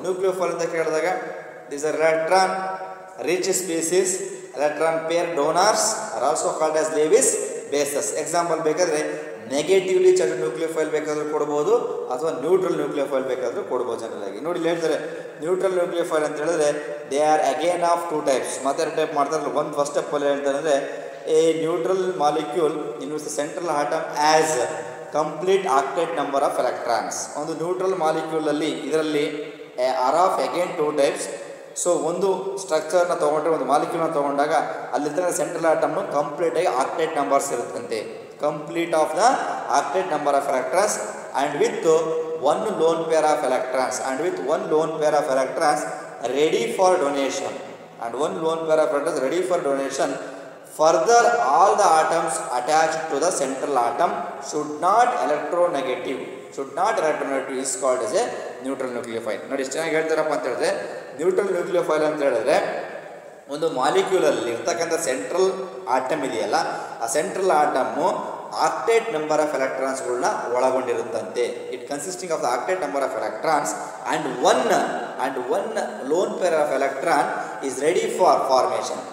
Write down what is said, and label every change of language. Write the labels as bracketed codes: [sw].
[en] nucleophile [kn] ಅಂತ ಕೇಳಿದಾಗ [en] These are electron rich species. Electron pair donors are also called as Lewis bases. [kn] Example ಬೇಕಾದರೆ negatively charge nucleophile ಬೇಕಾದರೂ ಕೊಡ್ಬೋದು, ಅಥವಾ ನ್ಯೂಟ್ರಲ್ ನ್ಯೂಕ್ಲಿಯೋಫೈಲ್ ಬೇಕಾದರೂ ಕೊಡ್ಬೋದು. ಜನರಲ್ ಆಗಿ ನೋಡಿ ಹೇಳ್ತಾರೆ ನ್ಯೂಟ್ರಲ್ ನ್ಯೂಕ್ಲಿಯೋಫೈಲ್ ಅಂತ ಹೇಳಿದ್ರೆ [en] They are again of 2 types. [kn] ಮತ್ತೆ ಟೈಪ್ ಮಾಡ್ತಾರಲ್ಲ, ಒಂದು ಫಸ್ಟ್ ಸ್ಟೆಪ್ಪಲ್ಲಿ ಹೇಳ್ತಾರೆ [en] a neutral molecule in which the central atom has complete octet number of electrons. [kn] ಒಂದು ನ್ಯೂಟ್ರಲ್ ಮಾಲಿಕ್ಯೂಲ್ ಅಲ್ಲಿ ಇದರಲ್ಲಿ [en] Are of again 2 types. [kn] So ಒಂದು ಸ್ಟ್ರಕ್ಚರ್ನ ತೊಗೊಂಡ್ರೆ, ಒಂದು ಮಾಲಿಕ್ಯೂಲ್ನ ತೊಗೊಂಡಾಗ ಅಲ್ಲಿದ್ದರೆ ಸೆಂಟ್ರಲ್ ಆಟಮ್ನು ಕಂಪ್ಲೀಟ್ ಆಗಿ ಆಕ್ಟೇಟ್ ನಂಬರ್ಸ್ ಇರುತ್ತಂತೆ. [en] Complete of the octet number of electrons and with 1 lone pair of electrons and with 1 lone pair of electrons ready for donation and 1 lone pair of electrons ready for donation. Further, all the atoms attached to the central atom should not electronegative is called as a neutral nucleophile. [kn] ನೋಡಿ ಎಷ್ಟು ಚೆನ್ನಾಗಿ ಹೇಳ್ತಾರಪ್ಪ ಅಂತ ಹೇಳಿದ್ರೆ, neutral nucleophile ಅಂತ ಹೇಳಿದ್ರೆ ಒಂದು ಮಾಲಿಕ್ಯೂಲಲ್ಲಿ ಇರ್ತಕ್ಕಂಥ central atom ಇದೆಯಲ್ಲ, ಆ central ಆಟಮ್ಮು octet number of ಎಲೆಕ್ಟ್ರಾನ್ಸ್ಗಳನ್ನ ಒಳಗೊಂಡಿರುತ್ತಂತೆ. [en] It consisting of the octet number of electrons and one lone pair of electron is ready for formation.